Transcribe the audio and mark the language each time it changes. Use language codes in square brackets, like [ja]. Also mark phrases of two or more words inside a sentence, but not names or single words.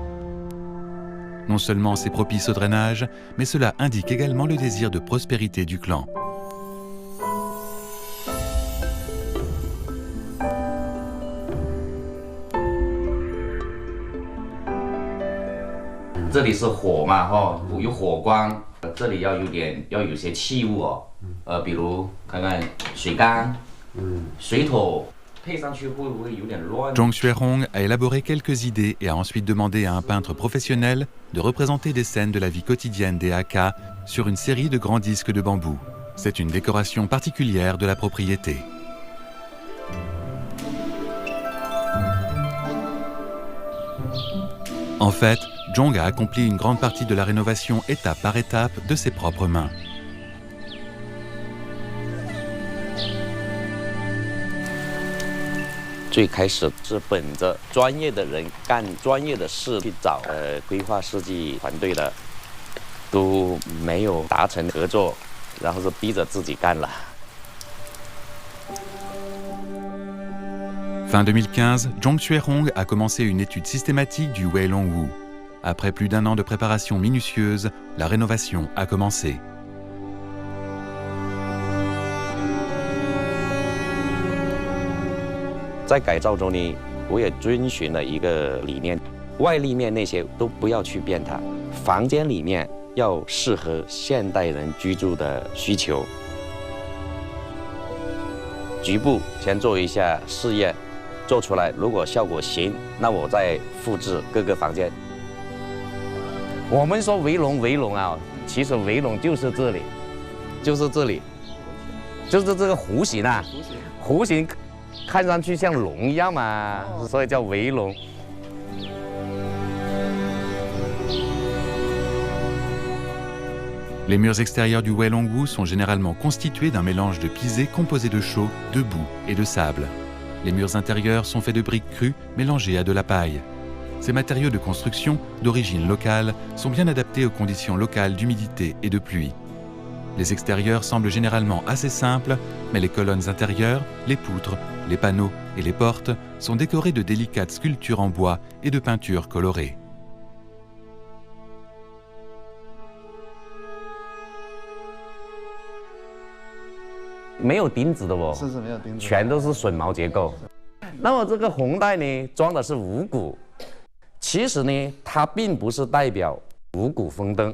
[fr] Non seulement c'est propice au drainage, mais cela indique également le désir de prospérité du clan. Ici c'est [zh] 火嘛，哈，有火光。这里要有些器物哦，比如看看水缸、水桶， [fr] Zhong Xuehong a élaboré quelques idées et a ensuite demandé à un peintre professionnel de représenter des scènes de la vie quotidienne des Hakka sur une série de grands disques de bambou. C'est une décoration particulière de la propriété. En fait, Zhong a accompli une grande partie de la rénovation étape par étape de ses propres mains. [zh] 最开始是本着专业的人干专业的事去找规划设计团队的，都没有达成合作，然后是逼着自己干了。 [fr] Fin 2015, Zhong Xuehong a commencé une étude systématique du Weilongwu. Après plus d'1 an de préparation minutieuse, la rénovation a commencé. [zh] 在改造中呢，我也遵循了一个理念，外立面那些都不要去变它，房间里面要适合现代人居住的需求。局部先做一下试验，做出来如果效果行，那我再复制各个房间。我们说围笼啊，其实围笼就是这里，就是这里，就是这个弧形啊，弧形。看上去像龙一样嘛，所以叫围笼。 [fr] Les murs extérieurs du Weilongwu sont généralement constitués d'un mélange de pisé composé de chaux, de boue et de sable. Les murs intérieurs sont faits de briques crues mélangées à de la paille. Ces matériaux de construction, d'origine locale, sont bien adaptés aux conditions locales d'humidité et de pluie. Les extérieurs semblent généralement assez simples, mais les colonnes intérieures, les poutres, les panneaux et les portes sont décorés de délicates sculptures en bois et de peintures colorées. [zh] 没有钉子的哦，是没有钉子，全都是榫卯结构。那么这个红带呢，装的是五谷，其实呢，它并不是代表五谷丰登。